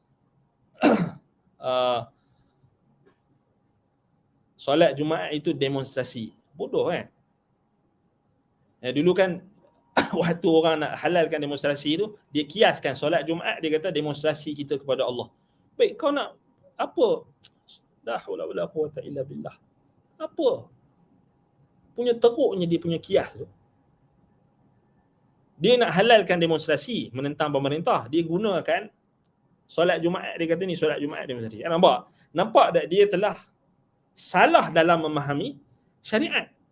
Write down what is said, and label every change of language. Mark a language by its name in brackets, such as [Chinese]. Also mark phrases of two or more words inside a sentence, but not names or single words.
[Malay] Solat Jumaat itu demonstrasi. Bodoh kan? Dulu kan waktu orang nak halalkan demonstrasi tu, dia kiaskan solat Jumaat, dia kata demonstrasi kita kepada Allah. Baik, kau nak apa? [Arabic] لا حول ولا قوة إلا بالله. [Malay] Apa? Punya teruknya dia punya kias tu. Dia nak halalkan demonstrasi menentang pemerintah, dia gunakan solat Jumaat, dia kata ni solat Jumaat demonstrasi. Nampak tak dia telah salah dalam memahami syariat.